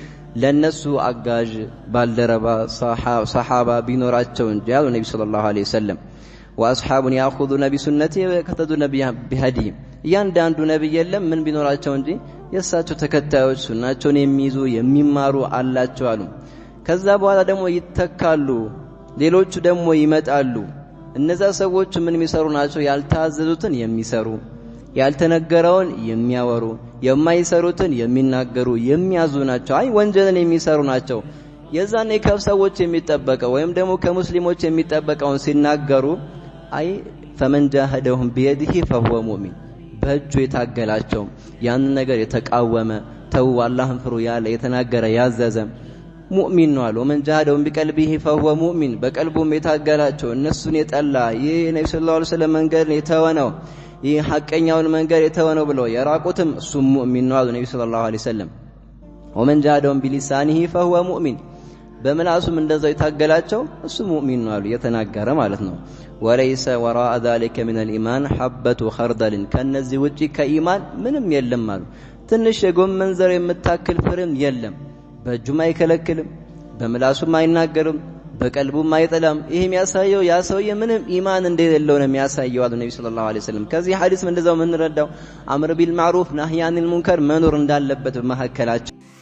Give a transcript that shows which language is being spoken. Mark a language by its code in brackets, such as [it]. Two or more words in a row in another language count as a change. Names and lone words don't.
[am] ለነሱ አጋዥ ባልደረባ ሰሃባ ቢኖራቸው እንጂ ያሉ ነብዩ [ar] صلى الله عليه وسلم وأصحاب يأخذون بسنته ويقتدون بهديه [am] ያንዳንዱ ነብይ የለም ምን ቢኖራቸው እንጂ የሳቸው ተከታዮች ሱናቸውን የሚይዙ የሚማሩ አላቸው አሉ ከዛ በኋላ ደግሞ ይተካሉ ሌሎቹ ደግሞ ይመጣሉ እነዛ ሰዎች ምን የሚሰሩ ናቸው ያልታዘዙትን የሚሰሩ ያልተነገረውን የሚያወሩ የማይሰሩትን የሚናገሩ የሚያዙ ናቸው አይ ወንጀልን የሚሰሩ ናቸው የዛኔ ከሰዎች የሚጠበቀው ወይም ደግሞ ከሙስሊሞች የሚጠበቀውን ሲናገሩ አይ [ar] فمن جاهدهم بيده فهو مؤمن [am] በእጁ የታገላቸው ያን ነገር የተቃወመ ተው አላህን ፍሩ ያለ የተናገረ ያዘዘ ሙእሚን ነው አለ [ar] ومن جاهدهم بقلبه فهو مؤمن [am] በቀልቡም የታገላቸው እነሱን የጠላ ይሄ ነብዩ [ar] صلى الله عليه وسلم [am] መንገድ የተወነው ይሄ ሐቀኛውን መንገድ የተወነው ብለው የራቁትም እሱ ሙእሚን ነው አለ ነብዩ [ar] صلى الله عليه وسلم ومن جاهدهم بلسانه فهو مؤمن [am] በመላሱም እንደዛው የታገላቸው እሱ ሙእሚን ነው አሉ የተናገረ ማለት ነው [ar] وليس وراء ذلك من الإيمان حبة خردل [am] ከነዚህ ውጪ ከኢማን ምንም የለም አሉ ትንሽ የጎመን ዘር የምታክል ፍሬም የለም በእጁም አይከለክልም በመላሱም አይናገርም በቀልቡም አይጠላም ይሄ የሚያሳየው ያ ሰውዬ ምንም ኢማን እንደሌለው ነው የሚያሳየው አሉ ነብዩ [ar] صلى الله عليه وسلم [am] ከዚህ ሐዲስ እንደዛው ምን ረዳው [ar] أمر بالمعروف نهي عن المنكر [am] መኖር እንዳለበት በመሐከላቸው